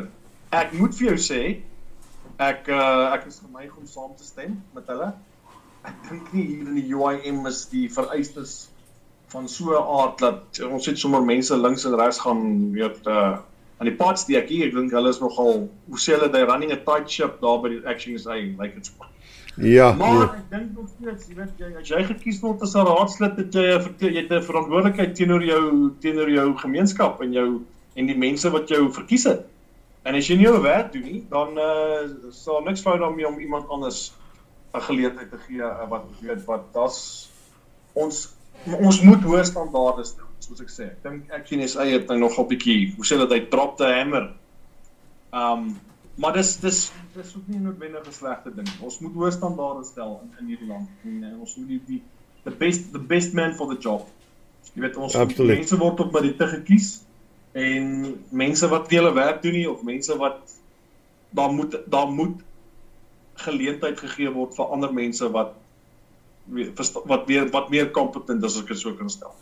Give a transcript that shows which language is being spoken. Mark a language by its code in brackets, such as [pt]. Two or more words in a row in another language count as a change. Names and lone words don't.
[af] Ek moet vir jou sê, ek is geneig om saam te stem met hulle. Ek dink nie hier in die UIM is die vereistes van so 'n aard dat ons het sommer mense links en regs gaan aan die pad steek hier. Ek dink hulle is nogal, hoe sê hulle, [en] they're running a tight ship [af] daar by die [en] Action SA, like it's. [af] Ja. Maar ek dink nog steeds, as jy gekies word as 'n raadslid, het jy 'n verantwoordelikheid teenoor jou gemeenskap en en die mense wat jou verkies het. En as jy nie jou werk doen nie, dan sal niks fout daarmee om iemand anders 'n geleentheid te gee wat das ons moet hoë standaarde stel, soos ek sê. Ek dink NSA het nou nog 'n bietjie, hoe sê dat hy [en] drop the hammer. [af] Maar dis ook nie noodwendig 'n slegte ding. Ons moet hoë standaarde stel in hierdie land. En ons moet [en] the best man for the job. [af] Jy weet, ons mense word op by die te gekies en mense wat nie hulle werk doen nie of mense wat daar moet geleentheid gegee word vir ander mense wat meer competent is, as ek dit so kan stel.